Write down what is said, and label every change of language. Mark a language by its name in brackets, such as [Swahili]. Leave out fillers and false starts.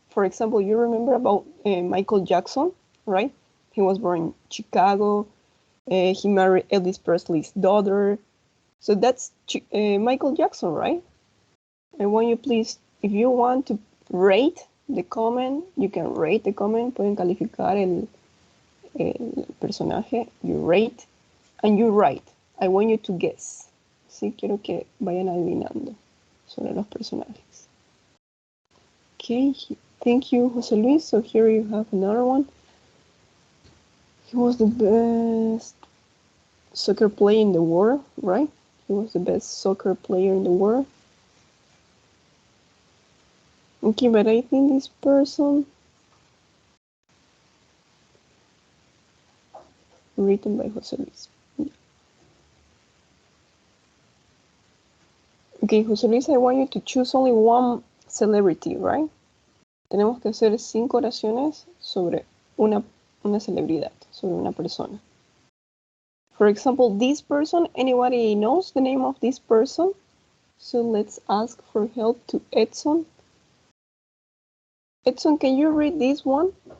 [English] For example, you remember about Michael Jackson, right? He was born in Chicago. He married Elvis Presley's daughter. So that's Michael Jackson, right? I want you, please, if you want to rate the comment, you can rate the comment. [Spanish] Pueden calificar el personaje. [English] You rate and you write. I want you to guess. [Spanish] Sí, quiero que vayan adivinando sobre los personajes. [English] Okay, thank you, José Luis. So here you have another one. He was the best soccer player in the world, right? He was the best soccer player in the world. Okay, but I think this person written by José Luis. Okay, José Luis, I want you to choose only one celebrity, right? [Spanish] Tenemos que hacer 5 oraciones sobre una celebridad, sobre una persona. [English] For example, this person, anybody knows the name of this person? So let's ask for help to Edson. Edson, can you read this one?